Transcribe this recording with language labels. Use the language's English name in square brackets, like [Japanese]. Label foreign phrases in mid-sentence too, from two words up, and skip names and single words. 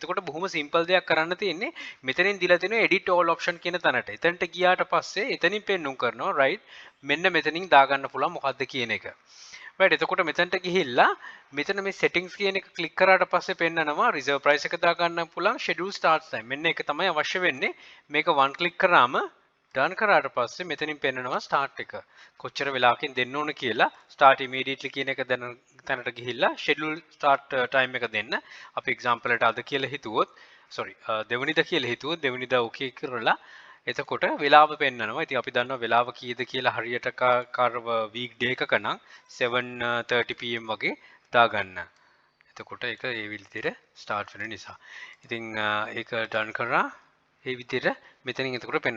[Sinhala] එතකොට බොහොම simple දෙයක් කරන්න තියෙන්නේ මෙතනින් දීලා තියෙනවා [English] edit all option [Sinhala] කියන තැනට. එතනට ගියාට පස්සේ එතනින් පෙන්නුම් කරනවා right මෙන්න මෙතනින් දාගන්න පුළුවන් මොකද්ද කියන එක. right එතකොට මෙතනට ගිහිල්ලා මෙතන මේ settings කියන එක click කරාට පස්සේ පෙන්නනවා [English] reserve price [Sinhala] එක දාගන්න පුළුවන් [English] schedule start time. [Sinhala] මෙන්න ඒක තමයි අවශ්‍ය වෙන්නේ. මේක [English] one click [Sinhala] කරාම done කරාට පස්සේ මෙතනින් පෙන්නනවා start එක. කොච්චර වෙලාවකින් දෙන්න ඕන කියලා [English] start immediately [Sinhala] කියන එක දැන තැනට ගිහිල්ලා [English] schedule start time [Sinhala] එක දෙන්න. අපි example එකට අද කියලා හිතුවොත් sorry දෙවනිදා කියලා හිතුවොත් දෙවනිදා okay කරලා එතකොට වෙලාව පෙන්නනවා. ඉතින් අපි දන්නවා වෙලාව කීයද කියලා හරියට කරව [English] week day [Sinhala] එකක නම් 7:30 pm වගේ දාගන්න. එතකොට ඒක ඒ විදිහට start වෙන නිසා. ඉතින් ඒක done කරා ඒ විදිහට මෙතනින් එතකොට පෙන්වන්න.